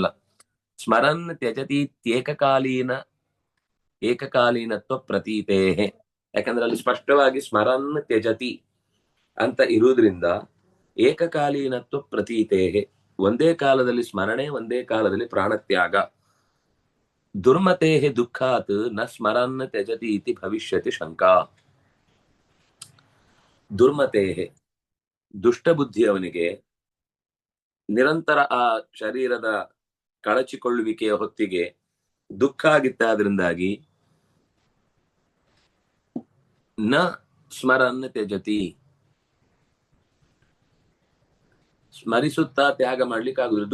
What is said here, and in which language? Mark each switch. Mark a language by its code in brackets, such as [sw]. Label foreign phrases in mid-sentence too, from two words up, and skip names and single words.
[sa] ಸ್ಮರನ್ ತ್ಯಜತಿ ಏಕಕಾಲೀನತ್ವ ಪ್ರತೀತೇಹೆ, [kn] ಯಾಕಂದ್ರೆ ಅಲ್ಲಿ ಸ್ಪಷ್ಟವಾಗಿ [sa] ಸ್ಮರನ್ ತ್ಯಜತಿ [kn] ಅಂತ ಇರುವುದ್ರಿಂದ [sa] ಏಕಕಾಲೀನತ್ವ ಪ್ರತೀತೇಹೆ, [kn] ಒಂದೇ ಕಾಲದಲ್ಲಿ ಸ್ಮರಣೆ, ಒಂದೇ ಕಾಲದಲ್ಲಿ ಪ್ರಾಣತ್ಯಾಗ. [sa] ದುರ್ಮತೇಹೆ ದುಃಖಾತ್ ನ ಸ್ಮರನ್ ತ್ಯಜತಿ ಇತಿ ಭವಿಷ್ಯತಿ ಶಂಕಾ. [kn] ದುರ್ಮತೇಹೆ ದುಷ್ಟ ಬುದ್ಧಿಯವನಿಗೆ ನಿರಂತರ ಆ ಶರೀರದ ಕಳಚಿಕೊಳ್ಳುವಿಕೆಯ ಹೊತ್ತಿಗೆ ದುಃಖ ಆಗಿತ್ತಾದ್ರಿಂದಾಗಿ [sa] ನ ಸ್ಮರನ್ ತ್ಯಜತಿ, [kn] ಸ್ಮರಿಸುತ್ತಾ ತ್ಯಾಗ ಮಾಡ್ಲಿಕ್ಕೆ ಆಗುದಿಲ್ಲ.